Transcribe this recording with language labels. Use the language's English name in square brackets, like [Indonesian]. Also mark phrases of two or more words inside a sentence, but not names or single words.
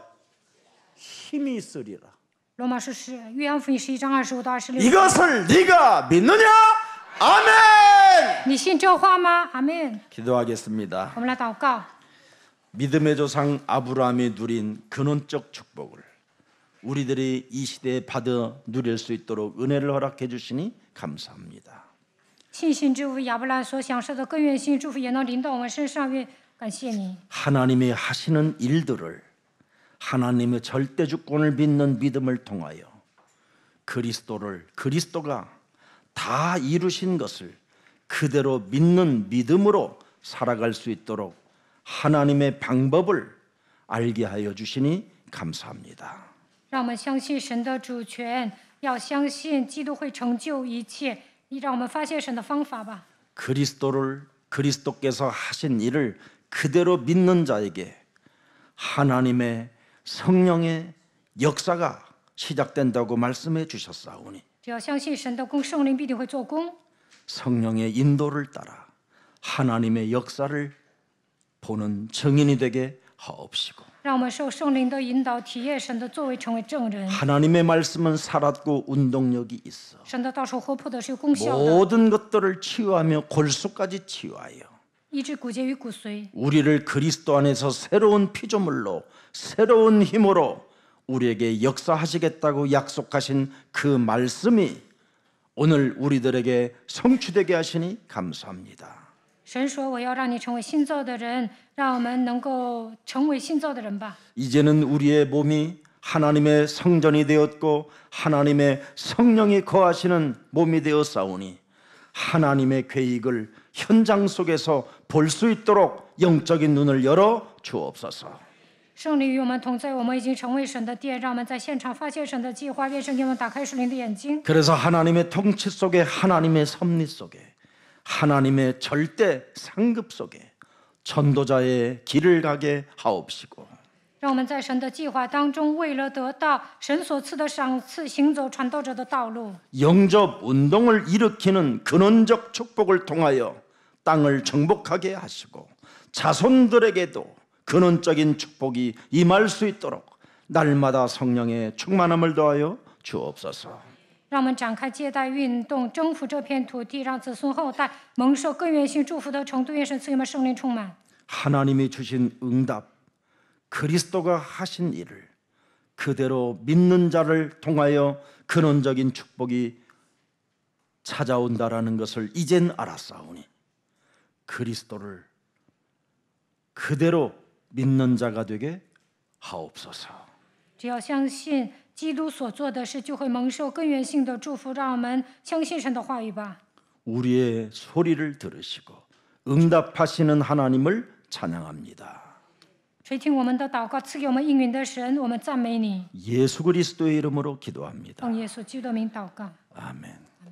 [Korean] 힘이 있으리라. [Chinese] 罗马书约翰福音11章25到26。 [Korean] 이것을 네가 믿느냐? 아멘. [Chinese] 你信这话吗？阿门。 [Korean] 기도하겠습니다. [Chinese] 我们来祷告。 [Korean] 믿음의 조상 아브라함이 누린 근원적 축복을 우리들이 이 시대에 받아 누릴 수 있도록 은혜를 허락해 주시니 감사합니다. [Chinese] 信心之父亚伯拉罕所享受的根源性祝福也能临到我们身上，愿感谢你。 [Korean] 하나님이 하시는 일들을 하나님의 절대 주권을 믿는 믿음을 통하여 그리스도가 다 이루신 것을 그대로 믿는 믿음으로 살아갈 수 있도록 하나님의 방법을 알게 하여 주시니 감사합니다. [Chinese] 让我们相信神的主权，要相信基督会成就一切，让我们发现神的方法吧。 [Korean] 그리스도께서 하신 일을 그대로 믿는 자에게 하나님의 성령의 역사가 시작된다고 말씀해 주셨사오니 [Chinese] 只要相信神的功，圣灵必定会做工。 [Korean] 성령의 인도를 따라 하나님의 역사를 보는 증인이 되게 하옵시고 [Chinese] 让我们受圣灵的引导，体验神的作为，成为证人。 [Korean] 하나님의 말씀은 살았고 운동력이 있어 [Chinese] 神的道是活泼的，是有功效的， [Korean] 모든 것들을 치유하며 골수까지 치유하여 [Chinese] 医治骨节与骨髓， [Korean] 우리를 그리스도 안에서 새로운 피조물로 새로운 힘으로 우리에게 역사하시겠다고 약속하신 그 말씀이 오늘 우리들에게 성취되게 하시니 감사합니다. [Chinese] 神说：“我要让你成为新造的人，让我们能够成为新造的人吧。 [Korean] 이제는 우리의 몸이 하나님의 성전이 되었고 하나님의 성령이 거하시는 몸이 되었사오니 하나님의 계획을 현장 속에서 볼 수 있도록 영적인 눈을 열어 주옵소서. [Chinese] 圣灵与我们同在，我们已经成为神的殿，让我们在现场发现神的计划，愿圣给我们打开属灵的眼睛。 [Korean] 그래서 하나님의 통치 속에 하나님의 섭리 속에 하나님의 절대 상급 속에 전도자의 길을 가게 하옵시고 [Chinese] 让我们在神的计划当中，为了得到神所赐的赏赐，行走传道者的道路。 [Korean] 영접 운동을 일으키는 근원적 축복을 통하여 땅을 정복하게 하시고 자손들에게도 근원적인 축복이 임할 수 있도록 날마다 성령의 충만함을 더하여 주옵소서. [Chinese] 让我们展开接待运动，征服这片土地，让子孙后代蒙受根源性祝福的程度，愿神赐给我们圣灵充满。 [Korean] 하나님이 주신 응답, 그리스도가 하신 일을 그대로 믿는 자를 통하여 근원적인 축복이 찾아온다라는 것을 이젠 알았사오니 그리스도를 그대로 믿는 자가 되게 하옵소서. [Chinese] 只要相信基督所做的事，就会蒙受根源性的祝福。让我们相信神的话语吧。 [Korean] 우리의 소리를 들으시고 응답하시는 하나님을 찬양합니다. [Chinese] 垂听我们的祷告，赐给我们应允的神，我们赞美你。 [Korean] 예수 그리스도의 이름으로 기도합니다. [Chinese] 奉耶稣基督的名祷告。 [Korean] 아멘.